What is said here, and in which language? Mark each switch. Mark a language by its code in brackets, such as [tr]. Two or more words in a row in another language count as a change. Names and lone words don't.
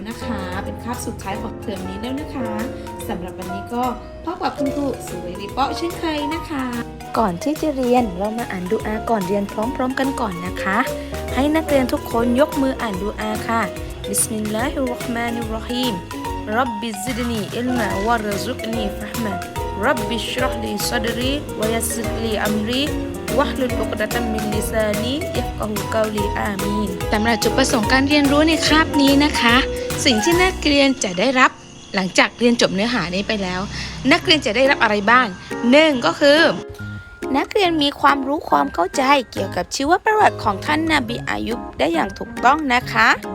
[th] นะคะเป็นคาบสุดท้ายของเทอมนี้แล้วนะคะสำหรับวันนี้ก็พบกับคุณครูสุเวรีเปาะเช่นเคยนะคะก่อนที่จะเรียนเรามาอ่านดุอาก่อนเรี ยนพร้อมๆกันก่อนนะคะให้นักเรียนทุกคนยกมืออ่านดุอาค่ะ [ar] بسم الله الرحمن الرح [th] ฮีม [ar] رب زدني علما وارزقني فهما رب اشرح لي صدري ويسر لي أمري واحلل عقدة من لساني يفقهوا قولي آمين [th] สำหรับจุดประสงค์การเรียนรู้ในคาบนี้นะคะสิ่งที่นักเรียนจะได้รับหลังจากเรียนจบเนื้อหานี้ไปแล้วนักเรียนจะได้รับอะไรบ้าง1ก็คือนักเรียนมีความรู้ความเข้าใจเกี่ยวกับชีวประวัติของท่านนบีอายุบได้อย่างถูกต้องนะคะ